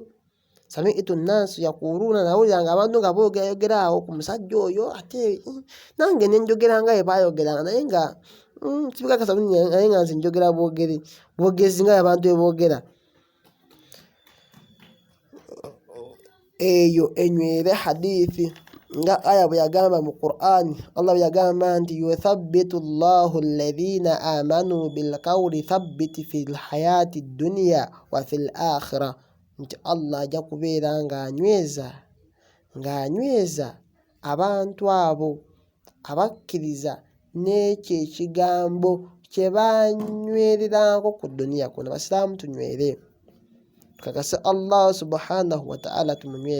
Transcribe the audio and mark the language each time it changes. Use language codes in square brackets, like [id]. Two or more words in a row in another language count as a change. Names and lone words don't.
[ar] سمعت الناس يقولون, [lg] nawuliranga abantu nga boogera awo ku musajja oyo, ate nange ne njogera nga bwe baayogeranga, naye nga sibikakasa bulungi, naye nga nze njogera bwogezi nga abantu bwe boogera. Eyo enywere hadithi nga aya bwe yagamba mu Qur'ani. Allah bwe yagamba nti [ar] يثبت الله الذين آمنوا بالقول الثابت في الحياة الدنيا وفي الآخرة, [lg] nti Allah ajja kubeera ng'anyweza abantu abo abakkiriza n'ekyo ekigambo kye banywererako ku duniya kuno. Basiraamu tunywere, tukakase Allah [ar] سبحانه وتعالى [lg] tumunyweze.